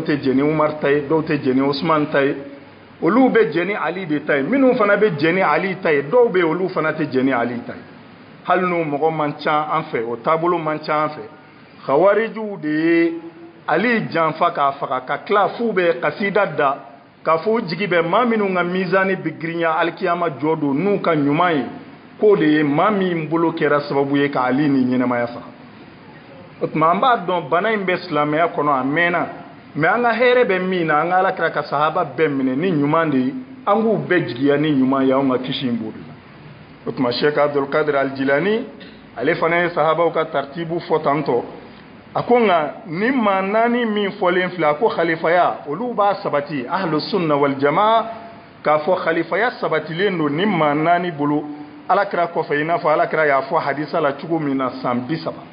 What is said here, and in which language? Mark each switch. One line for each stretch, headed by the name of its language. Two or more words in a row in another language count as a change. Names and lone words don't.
Bambara: tɛ jɛn ni Umar ta ye dɔw tɛ jɛn ni Usman ta ye olu bɛ jɛn ni Ali de ta ye minnu fana bɛ jɛn ni Ali ta ye dɔw bɛ yen olu fana tɛ jɛn ni Ali ta ye hali n'o mɔgɔ man ca an fɛ o taabolo man ca an fɛ khawarijiw de ye Ali janfa k'a faga ka tila f'u bɛ kasida da k'a fɔ u jigi bɛ maa minnu ka mizani bɛ girinya alikiyama jɔ don n'u ka ɲuman ye k'o de ye maa min bolo kɛra sababu ye ka Ali ni ɲɛnamaya faga o tuma an b'a dɔn bana in bɛ silamɛya kɔnɔ a mɛnna mais an ka hɛrɛ bɛ min na an ka alakira ka sahaba bɛɛ minɛ ni ɲuman de ye an k'u bɛɛ jigiya ni ɲuman ye anw ka kisi in b'o de la o tuma sheikh abdul qadir al-jilani ale fana ye sahabaw ka tartibu fɔ tantɔ a ko nka ni maa 4 min fɔlen filɛ a ko khalifaya olu b'a sabati
Arabic: أهل السنة والجماعة
Bambara: k'a fɔ khalifaya sabatilen don ni maa 4 bolo alakira kɔfɛ i n'a fɔ alakira y'a fɔ hadisa la cogo min na san 30